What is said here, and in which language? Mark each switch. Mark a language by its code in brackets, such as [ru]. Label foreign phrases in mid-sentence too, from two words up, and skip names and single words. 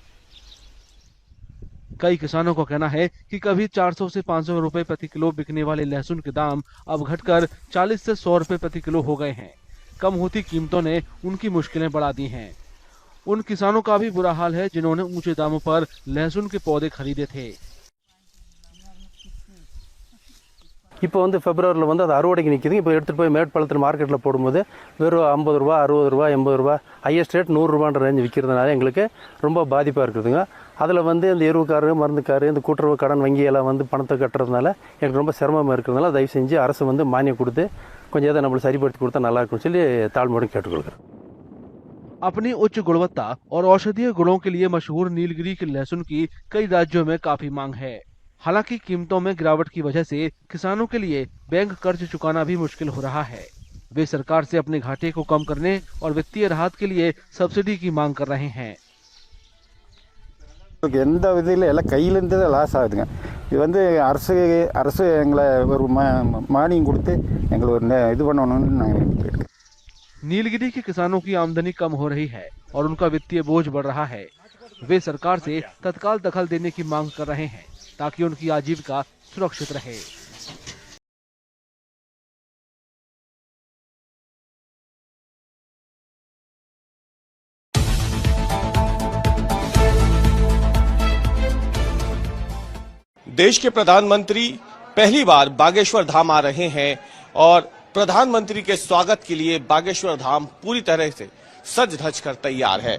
[hi] कई किसानों का कहना है कि कभी 400 से 500 रुपए प्रति किलो बिकने वाले लहसुन के दाम अब घटकर 40 से 100 रुपए प्रति किलो हो गए हैं। कम होती कीमतों ने उनकी मुश्किलें बढ़ा दी हैं। उन किसानों का भी बुरा हाल है जिन्होंने ऊंचे दामों पर लहसुन के पौधे खरीदे थे। [ta] இப்போ வந்து பிப்ரவரியில் வந்து அது அறுவடைக்கு நிற்கிது. இப்போ எடுத்துகிட்டு போய் மேட்டுப்பாளையத்தில் மார்க்கெட்டில் போடும்போது வெறும் 50 ரூபா 60 ரூபா 80 ரூபா [en] highest rate [ta] 100 ரூபான்ற ரேஞ்ச் விற்கிறதுனால எங்களுக்கு ரொம்ப பாதிப்பாக இருக்குதுங்க. அதில் வந்து இந்த எருவுக்காரு மருந்துக்காரு இந்த கூட்டுறவு கடன் வங்கியெல்லாம் வந்து பணத்தை கட்டுறதுனால எனக்கு ரொம்ப சிரமமாக இருக்கிறதுனால தயவு செஞ்சு அரசு வந்து மானியம் கொடுத்து கொஞ்சம் எதை நம்மளுக்கு சரிப்படுத்தி கொடுத்தா நல்லா இருக்கும்னு சொல்லி தாழ்மையோடு கேட்டுக்கொள்கிறேன். [hi] अपनी उच्च गुणवत्ता और औषधीय गुणों के लिए मशहूर नीलगिरी के लहसुन की कई राज्यों में काफी मांग है। हालांकि कीमतों में गिरावट की वजह से किसानों के लिए बैंक कर्ज चुकाना भी मुश्किल हो रहा है। वे सरकार से अपने घाटे को कम करने और वित्तीय राहत के लिए सब्सिडी की मांग कर रहे हैं। [ta] எந்த விதையில் எல்லாம் கையிலேருந்து தான் லாஸ் ஆகுதுங்க. இது வந்து அரசு எங்களை ஒரு மானியம் கொடுத்து எங்களை ஒரு இது பண்ணணும்னு நாங்கள் கேட்குறோம். [hi] नीलगिरी के किसानों की आमदनी कम हो रही है और उनका वित्तीय बोझ बढ़ रहा है। वे सरकार से तत्काल दखल देने की मांग कर रहे हैं ताकि उनकी आजीविका सुरक्षित रहे। देश के प्रधानमंत्री पहली बार बागेश्वर धाम आ रहे हैं और प्रधानमंत्री के स्वागत के लिए बागेश्वर धाम पूरी तरह से सज धज कर तैयार है।